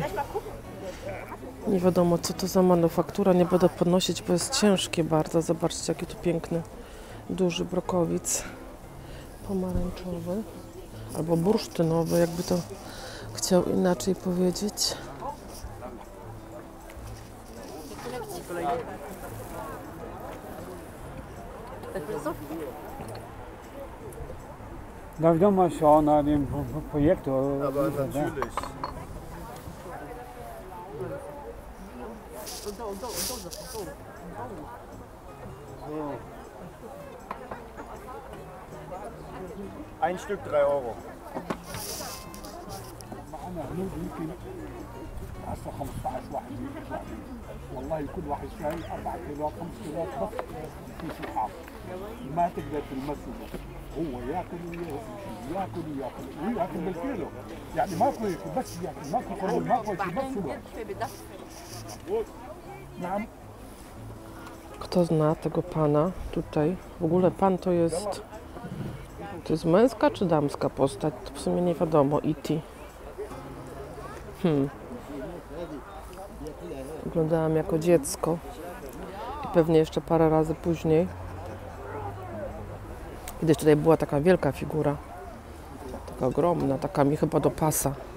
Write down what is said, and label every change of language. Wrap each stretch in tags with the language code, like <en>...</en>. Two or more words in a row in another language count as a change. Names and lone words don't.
<pl>Nie wiadomo co to za manufaktura, nie będę podnosić, bo jest ciężkie bardzo. Zobaczcie jaki tu piękny, duży brokowic. Pomarańczowy. Albo bursztynowy, jakby to chciał inaczej powiedzieć.</pl> <de>Darf ich doch mal schauen nach dem Projektor? Aber natürlich. Ein Stück 3 Euro.</de> <ar>معنا هنود يمكن هسه 15 واحد والله كل واحد شايل 4 كيلو 5 كيلو بس في سحاب ما تقدر تلمسه هو ياكل ياكل وياكل بالكيلو يعني ماكو بس ياكل ماكو خروج ماكو شيء بس نعم.</ar> <pl>Kto zna tego pana tutaj? W ogóle pan to jest męska czy damska postać? To w sumie nie wiadomo. E.T. Oglądałam jako dziecko i pewnie jeszcze parę razy później. Kiedyś tutaj była taka wielka figura, taka ogromna, taka mi chyba do pasa.</pl>